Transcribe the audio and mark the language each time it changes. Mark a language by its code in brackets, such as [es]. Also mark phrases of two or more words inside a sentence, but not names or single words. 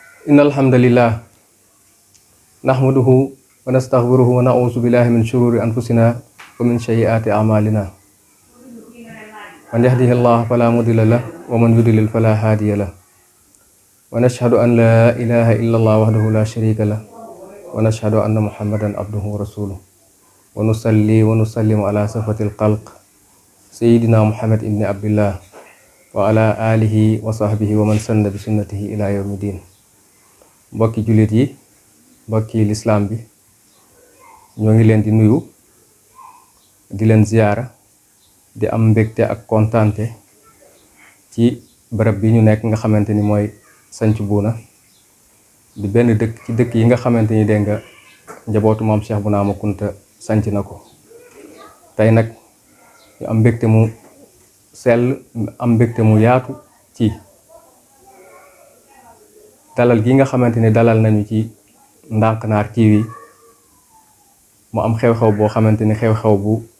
[ar] إن الحمد لله نحمده ونستغفره ونعوذ بالله من شرور أنفسنا ومن سيئات أعمالنا من يهده الله فلا مضل له ومن يضلل فلا هادي له ونشهد أن لا إله إلا الله وحده لا شريك له ونشهد أن محمدا عبده ورسوله ونصلي ونسلم على سفة الخلق سيدنا محمد بن عبد الله وعلى آله وصحبه ومن سن بسنته إلى يوم الدين. [wo] mbokki jullit yi mbokki lislaam bi ñoo ngi leen di nuyu di leen ziyaara di am mbégte ak kontaante ci barab bi ñu nekk nga xamante ni mooy Santhie Bouna di benn dëkk ci dëkk yi nga xamante ni dégg nga njabootu maam Cheikh Bounama Kunta sanc na ko tey nag ñu am mbégte mu sell am mbégte mu yaatu ci dalal gi nga xamante ni dalal nañu ci Ndanknar TV mu am xew-xew boo xamante ni xew-xew bu